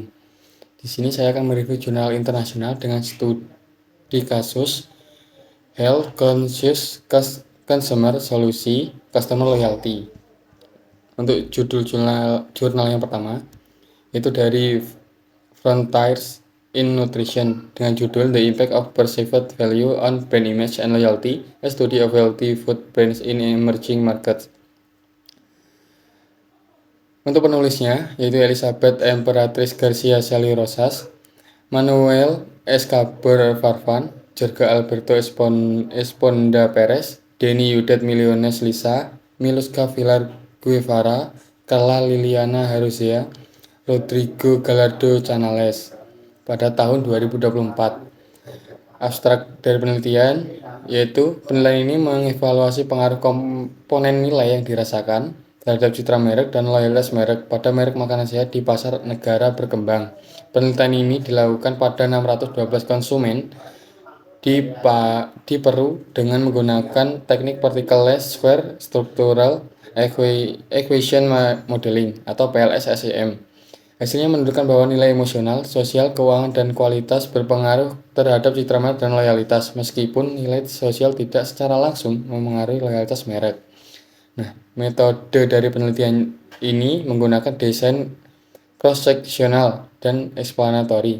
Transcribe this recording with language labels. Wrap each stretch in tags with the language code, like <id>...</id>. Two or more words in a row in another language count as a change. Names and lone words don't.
<id>Di sini saya akan mereview jurnal internasional dengan studi kasus</id> <en>Health Conscious Consumer</en> <id>Solusi</id> <en>Customer Loyalty.</en> <id>Untuk judul jurnal yang pertama, itu dari Frontiers in Nutrition dengan judul The Impact of Perceived Value on Brand Image and Loyalty, a Study of Healthy Food Brands in Emerging Markets. Untuk penulisnya, yaitu Elizabeth Emperatriz Garcia Sally Rosas, Manuel Escobar Farfan, Jorge Alberto Esponda Perez, Denny Yudet Millones Lisa, Miluska Villar Guevara, Carla Liliana Haruzea, Rodrigo Gallardo Canales pada tahun 2024. Abstrak dari penelitian yaitu penilaian ini mengevaluasi pengaruh komponen nilai yang dirasakan terhadap citra merek dan loyalitas merek pada merek makanan sehat di pasar negara berkembang. Penelitian ini dilakukan pada 612 konsumen di Peru dengan menggunakan teknik</id> <en>particle square structural equation modeling</en> <id>atau PLS-SEM. Hasilnya menunjukkan bahwa nilai emosional, sosial, keuangan, dan kualitas berpengaruh terhadap citra merek dan loyalitas, meskipun nilai sosial tidak secara langsung memengaruhi loyalitas merek. Nah, metode dari penelitian ini menggunakan desain cross-sectional dan explanatory.</id>